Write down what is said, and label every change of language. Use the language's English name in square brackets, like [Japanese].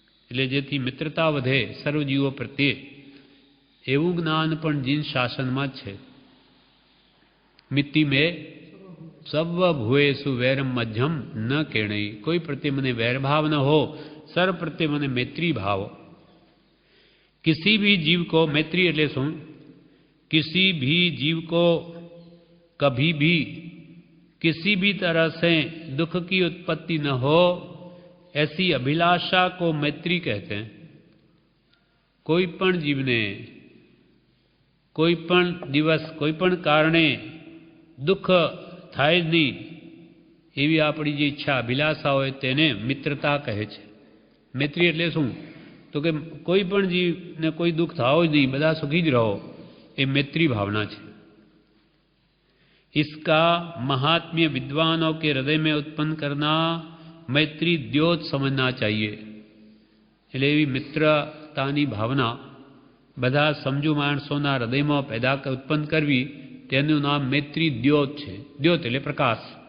[Gujarati] એટલે જેથી મિત્રતા વધે સર્વજીવો પ્રત્યે એવું જ્ઞાન પણ જીન શાસનમાં જ છે. [Prakrit languages] મિત્તિ મેં સર્વ ભૂએસુ વૈરમ મધ્યમ ન કેણઈ. [Gujarati] કોઈ પ્રત્યે મને વૈરભાવ ન हो, સર્વ પ્રત્યે મને મૈત્રી ભાવ. [Hindi] किसी भी जीव को मैत्री [Gujarati] એટલે શું? [Hindi] किसी भी जीव को कभी भी किसी भी तरह से दुख की उत्पत्ति न हो ऐसी अभिलाषा को मैत्री कहते हैं. [Gujarati] कोई पण जीवने कोई पण दिवस कोई पण कारणे दुख થાય જ નહીં એવી આપણી જે ઈચ્છા અભિલાષા હોય તેને મિત્રતા કહે છે. મૈત્રી એટલે શું? તો કે કોઈ પણ જીવને કોઈ દુઃખ થાવો જ નહીં, બધા સુખી જ રહો, એ મૈત્રી ભાવના છે. [Hindi] इसका महात्म्य विद्वानों के हृदय में उत्पन्न करना मैत्री द्योत समझना चाहिए. [Gujarati] એટલે એવી મિત્રતાની ભાવના બધા સમજુ માણસોના હૃદયમાં પેદા ઉત્પન્ન કરવી તેનું નામ મૈત્રી દ્યોત છે. દ્યોત એટલે પ્રકાશ.